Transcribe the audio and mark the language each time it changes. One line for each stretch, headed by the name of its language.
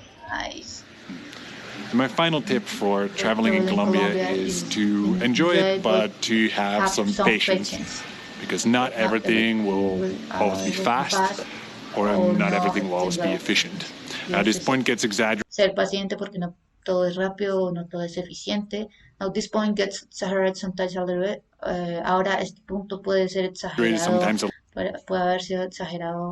English: Nice. My final tip for traveling in Colombia is to enjoy it, but to have some patience. Because not everything will always be fast, or not everything will always be efficient. This point gets exaggerated.
Spanish: Ser paciente porque no todo es rápido, no todo es eficiente.
English: Now this point gets exaggerated sometimes a little bit.
Spanish: Ahora este punto puede ser exagerado.
English: Sometimes
Spanish: Puede haber sido exagerado